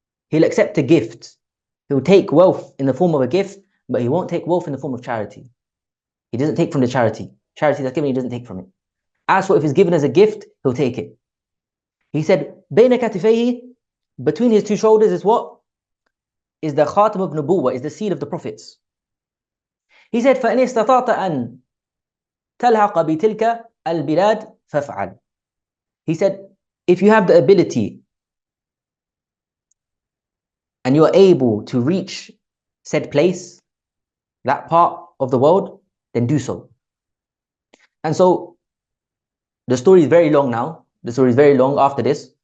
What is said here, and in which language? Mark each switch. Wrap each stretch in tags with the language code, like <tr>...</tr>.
<en>He'll accept a gift. He'll take wealth in the form of a gift, but he won't take wealth in the form of charity. He doesn't take from the charity. Charity that's given, he doesn't take from it. As for if it's given as a gift, he'll take it. He said,</en> <ar>بين كتفيه,</ar> <en>between his two shoulders is what? Is the khatam of nubuwwah, is the seal of the prophets. He said,</en> <ar>فَإِنِ اسْتَطَعْتَ أَن تَلْحَقَ بِتِلْكَ الْبِلَادِ فَافْعَلْ.</ar> <en>He said, if you have the ability and you are able to reach said place, that part of the world, then do so. And so the story is very long now. The story is very long after this.</en>